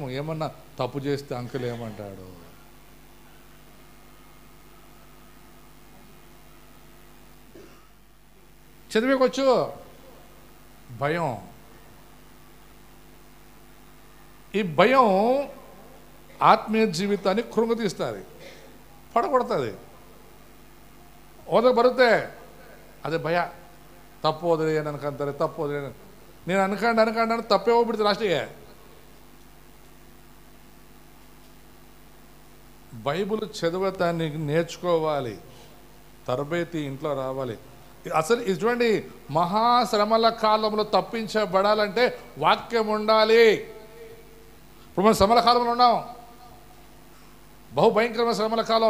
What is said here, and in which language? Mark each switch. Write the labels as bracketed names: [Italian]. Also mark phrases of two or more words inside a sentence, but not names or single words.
[Telugu] ఏమన్నా తప్పు చేస్తే అంకుల్ ఏమంటాడు? చదివేకొచ్చు, భయం. ఈ భయం ఆత్మీయ జీవితాన్ని కృంగతీస్తుంది, పడగొడుతుంది. [Kannada] ಓದಕ್ಕೆ ಬರುತ್ತೆ, ಅದೇ ಭಯ. ತಪ್ಪು ಹೋದ್ರೆ ಏನು ಅನ್ಕೊಂತಾರೆ, ತಪ್ಪು ಹೋದ್ರೆ ಏನು. ನೀನು ಅನ್ಕೊಂಡು ತಪ್ಪೇ ಹೋಗ್ಬಿಡ್ತೀರ ಲಾಸ್ಟಿಗೆ. [Telugu] బైబిల్ చదివేదాన్ని నేర్చుకోవాలి, తరబేతి ఇంట్లో రావాలి. అసలు ఇది చూడండి, మహాశ్రమల కాలంలో తప్పించబడాలంటే వాక్యం ఉండాలి. ఇప్పుడు మనం శ్రమల కాలంలో ఉన్నాం, బహుభయంకరమైన శ్రమల కాలం.